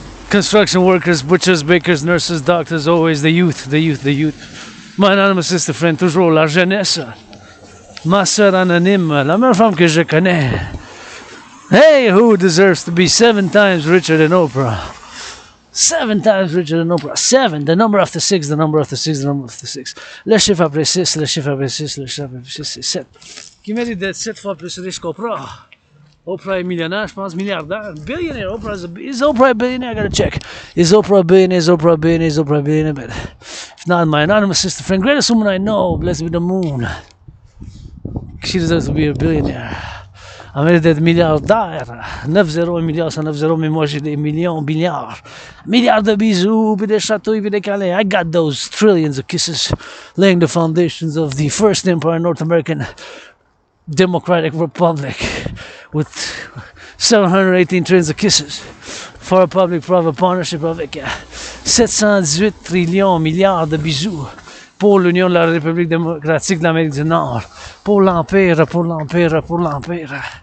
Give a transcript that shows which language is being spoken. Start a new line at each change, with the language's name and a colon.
English: Construction workers, butchers, bakers, nurses, doctors, always the youth, the youth, the youth. My anonymous sister friend,
French: toujours la jeunesse. Ma soeur anonyme, la meilleure femme que je connais.
English: Hey, who deserves to be 7 times richer than Oprah? 7 times richer than Oprah. 7, the number after 6, the number after 6, the number after 6.
French: Le chiffre après 6, le chiffre après 6, le chiffre après 6, c'est 7. Qui mérite d'être 7 fois plus riche qu'Oprah. Oprah est millionnaire, je pense, milliardaire.
English: Billionaire. Is Oprah a billionaire? I gotta check. Is Oprah a billionaire? Is Oprah a billionaire? Is Oprah a billionaire? But if not, my anonymous sister friend, greatest woman I know, blessed with the moon. She deserves to be a billionaire.
French: Elle mérite d'être milliardaire. 9-0, 1 milliard, 109-0, mais moi j'ai des millions, milliards. Milliards de bisous, puis des chatouilles, puis des câlins.
English: I got those trillions of kisses, laying the foundations of the first empire, North American Democratic Republic, with 718 trillions of kisses for a public-private partnership
French: avec 718 trillions, milliards de bisous pour l'Union de la République démocratique de l'Amérique du Nord, pour l'Empire, pour l'Empire, pour l'Empire,